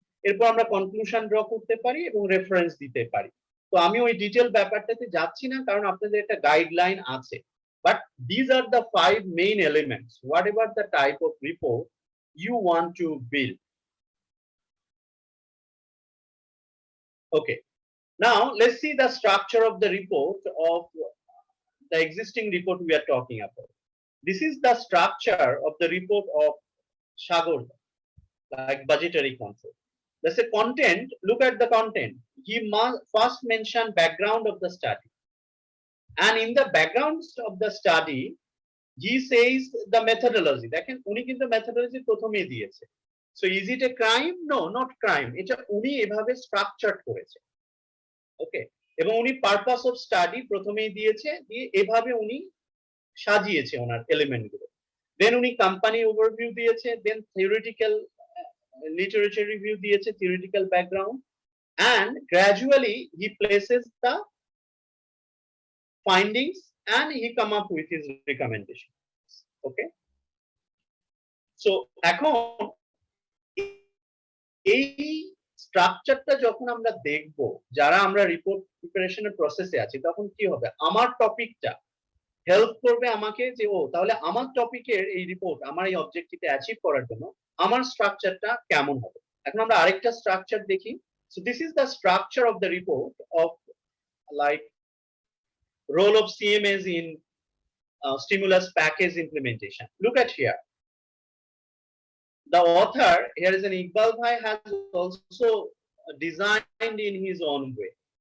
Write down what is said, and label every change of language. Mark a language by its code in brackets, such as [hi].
[bn] এরপর আমরা conclusion draw করতে পারি এবং রেফারেন্স দিতে পারি। তো আমি ওই ডিটেল ব্যাপারটাতে যাচ্ছি না কারণ আপনাদের একটা গাইডলাইন আছে, [en] But this are the 5 main elements whatever the type of report you want to build. Okay, now let's see the structure of the report of the existing report we are talking about. This is the structure of the report of Shagorda, like budgetary control. Let's say content, look at the content. He must first mention background of the study. And in the background of the study, he says the methodology. [bn] দেখেন উনি কিন্তু methodology প্রথমেই দিয়েছে। [en] So is it a crime? No, not crime. [bn] এটা উনি এভাবে structure করেছে। ওকে, এবং উনি পারপাস অফ স্টাডি প্রথমেই দিয়েছে, দিয়ে এভাবে উনি সাজিয়েছে ওনার এলিমেন্ট গুলো। দেন উনি কোম্পানি ওভারভিউ দিয়েছে, দেন থিওরিটিক্যাল লিটারেচার রিভিউ দিয়েছে, theoretical background, [en] and gradually he places the findings and he come up with his recommendation. Okay, so [bn] এখন এই স্ট্রাকচারটা যখন আমরা দেখব, যারা আমরা রিপোর্ট প্রিপারেশনের প্রসেসে আছি, তখন কি হবে, আমার টপিকটা হেল্প করবে আমাকে যে ও তাহলে আমার টপিকের এই রিপোর্ট আমার এই অবজেক্টিভে অ্যাচিভ করার জন্য আমার স্ট্রাকচারটা কেমন হবে। এখন আমরা আরেকটা স্ট্রাকচার দেখি। [en] So this is the structure of the report of like role of CMS in stimulus package implementation. Look at here. The author here is an Iqbal Bhai has also designed in his own way.